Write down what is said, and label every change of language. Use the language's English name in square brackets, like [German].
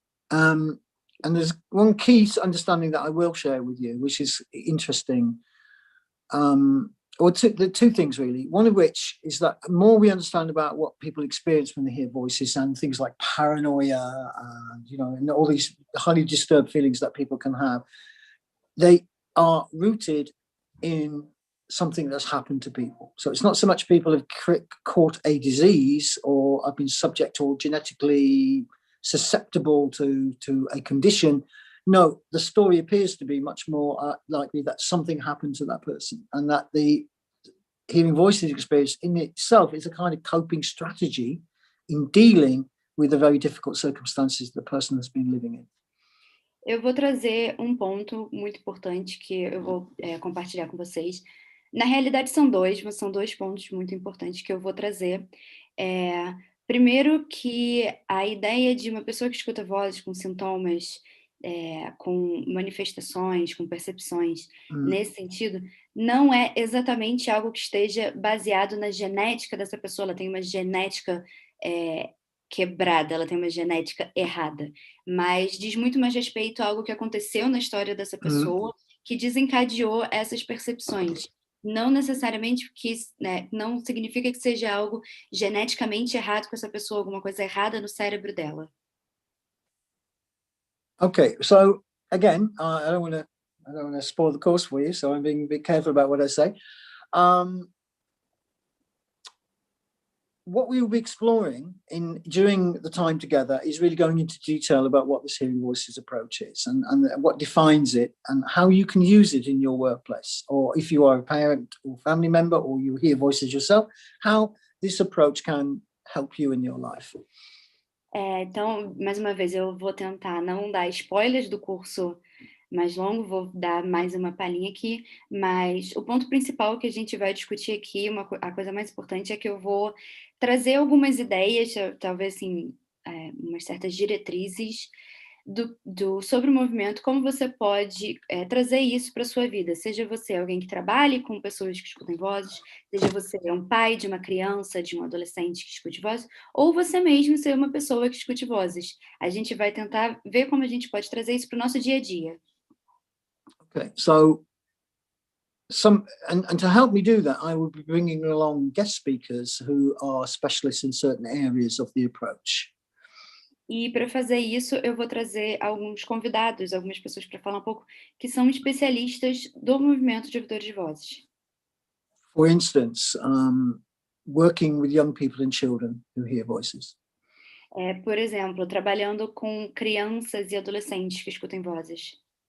[English] And there's one key understanding that I will share with you, which is interesting. The two things really. One of which is that the more we understand about what people experience when they hear voices and things like paranoia and, and all these highly disturbed feelings that people can have, they are rooted in something that's happened to people. So it's not so much people have caught a disease or have been subject or genetically susceptible to a condition. No, the story appears to be much more likely that something happened to that person, and that the hearing voices experience in itself is a kind of coping strategy in dealing with the very difficult circumstances the person has been living in. [Portuguese] Eu vou trazer um ponto muito importante que eu vou compartilhar com vocês. Na realidade, são dois pontos muito importantes que eu vou trazer. Primeiro, que a ideia de uma pessoa que escuta vozes com sintomas, com manifestações, com percepções, nesse sentido, não é exatamente algo que esteja baseado na genética dessa pessoa. Ela tem uma genética quebrada, ela tem uma genética errada, mas diz muito mais respeito a algo que aconteceu na história dessa pessoa, que desencadeou essas percepções. Não necessariamente que, não significa que seja algo geneticamente errado com essa pessoa, alguma coisa errada no cérebro dela. [English] Okay, so again, I don't want to spoil the course for you, so I'm being a bit careful about what I say. What we will be exploring during the time together is really going into detail about what this hearing voices approach is and what defines it and how you can use it in your workplace, or if you are a parent or family member or you hear voices yourself, how this approach can help you in your life. [Portuguese] Então, mais uma vez, eu vou tentar não dar spoilers do curso mais longo, vou dar mais uma palhinha aqui, mas o ponto principal que a gente vai discutir aqui, a coisa mais importante é que eu vou trazer algumas ideias, talvez assim, umas certas diretrizes sobre o movimento, como você pode trazer isso para a sua vida, seja você alguém que trabalhe com pessoas que escutam vozes, seja você um pai de uma criança, de um adolescente que escute vozes, ou você mesmo ser uma pessoa que escute vozes. A gente vai tentar ver como a gente pode trazer isso para o nosso dia a dia. [English] Okay, so and to help me do that, I will be bringing along guest speakers who are specialists in certain areas of the approach. [Portuguese] E para fazer isso, eu vou trazer alguns convidados, algumas pessoas para falar um pouco, que são especialistas do movimento de ouvidores de vozes. [English] For instance, working with young people and children who hear voices. [Portuguese] Por exemplo, trabalhando com crianças e adolescentes que escutam vozes.